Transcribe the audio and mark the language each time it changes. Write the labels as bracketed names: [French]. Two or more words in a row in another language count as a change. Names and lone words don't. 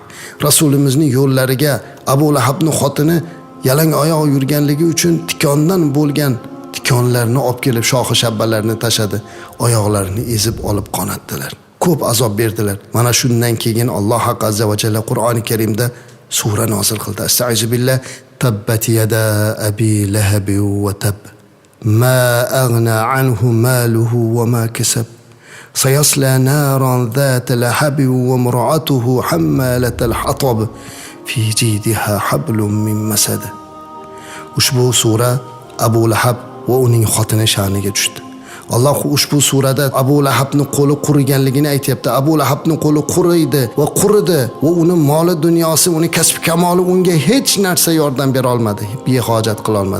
[Uzbek] Rasulimizning yo'llariga Abu Lahabning xotini yalang oyoq yurganligi uchun tikondan bo'lgan tikonlarni olib kelib shohi shabbalarni tashadi, oyoqlarini ezib olib qonatdilar. Ko'p azob berdilar. Mana shundan keyin Alloh [Arabic] عز وجل [Uzbek] Qur'oni Karimda sura nozil qildi. [Arabic] أعوذ بالله. تبت يدا أبي لهب وتب. ما أغنى عنه ماله وما كسب. سيصلى نارا ذات لهب وامرأته حمالة الحطب في جيدها حبل من مسد. [Uzbek] Ushbu sura Abu Lahab va uning xotini sha'niga tushdi. Alloh ushbu surada Abu Lahabning qo'li quriganligini aytibdi. Abu Lahabning qo'li quriydi va quridi va uning moli dunyosi, uning kasb kamoli unga hech narsa yordam bera olmadi, behojat qila olmadi.